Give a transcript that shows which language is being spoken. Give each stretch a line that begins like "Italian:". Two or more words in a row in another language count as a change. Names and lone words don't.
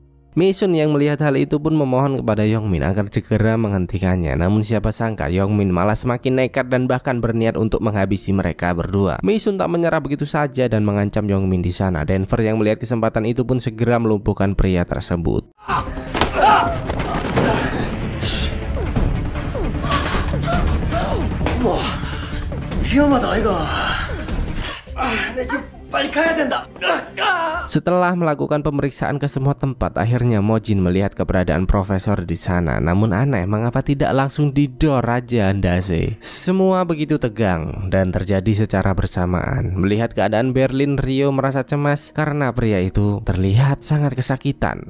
Indonesian: Misun yang melihat hal itu pun memohon kepada Yongmin agar segera menghentikannya. Namun siapa sangka Yongmin malah semakin nekat dan bahkan berniat untuk menghabisi mereka berdua. Misun tak menyerah begitu saja dan mengancam Yongmin di sana. Denver yang melihat kesempatan itu pun segera melumpuhkan pria tersebut.
Korean: 위험하다 이거. 나 지금 빨리 가야 된다.
Indonesian: Setelah melakukan pemeriksaan ke semua tempat, akhirnya Mojin melihat keberadaan profesor di sana. Namun aneh, mengapa tidak langsung didor Raja Ndase? Semua begitu tegang dan terjadi secara bersamaan. Melihat keadaan Berlin, Rio merasa cemas karena pria itu terlihat sangat kesakitan.